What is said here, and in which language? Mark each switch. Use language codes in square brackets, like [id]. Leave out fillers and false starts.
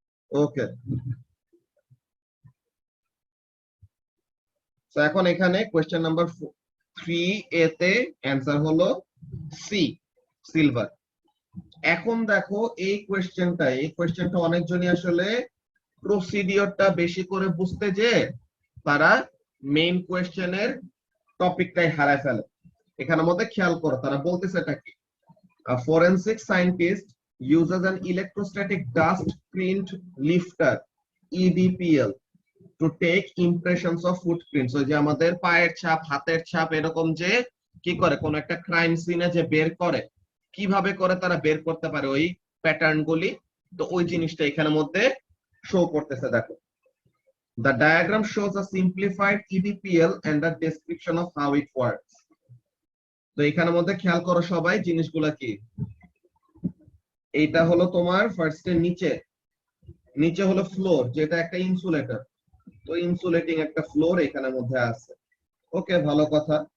[bn] ওকে, তো এখন এখানে কোশ্চেন নাম্বার 3 এ তে অ্যান্সার হলো সি, সিলভার। এখন দেখো এই কোশ্চেনটা অনেকজনই আসলে প্রসিডিওরটা বেশি করে বুঝতে যে তারা মেইন কোশ্চেনের টপিকটাই হারায় ফেলে। এখানের মধ্যে খেয়াল করো তারা বলতেছে এটা কি? [en] Forensic scientist uses an electrostatic dust print lifter EDPL to take impressions of footprints। [bn] ওই যে আমাদের পায়ের ছাপ, হাতের ছাপ, এরকম যে কি করে কোন একটা ক্রাইম সিনে যে বের করে, কিভাবে করে তারা বের করতে পারে ওই প্যাটার্ন গুলি। তো ওই জিনিসটা এখানের মধ্যে শো করতেছে, দেখো। [en] The diagram shows a simplified EDPL and a description of how it works। [bn] তো এখানের মধ্যে খেয়াল করো সবাই জিনিসগুলা কি। এইটা হলো তোমার ফার্স্টে নিচে হলো ফ্লোর, যেটা একটা ইনসুলেটর। তো ইনসুলেটিং একটা ফ্লোর এখানের মধ্যে আছে। ওকে, ভালো কথা।